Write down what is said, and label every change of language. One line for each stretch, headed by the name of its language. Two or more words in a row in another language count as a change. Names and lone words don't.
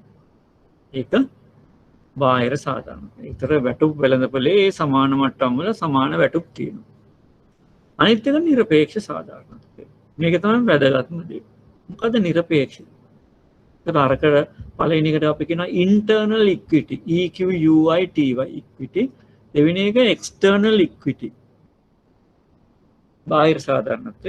Sinhala: ඒක බාහිර සාධාරණත්වය. ඒතර වැටුප් වෙළඳපොලේ සමාන මට්ටම් වල සමාන වැටුප් තියෙනවා. අනිත් එක නිරපේක්ෂ සාධාරණත්වය. මේක තමයි වැදගත්ම දේ. මොකද නිරපේක්ෂ? ඒතර අරක පළවෙනි එකට අපි කියනවා
English: internal equity EQUITY equity.
Sinhala: දෙවෙනි එක
English: external equity
Sinhala: බාහිර සාධාරණත්වය.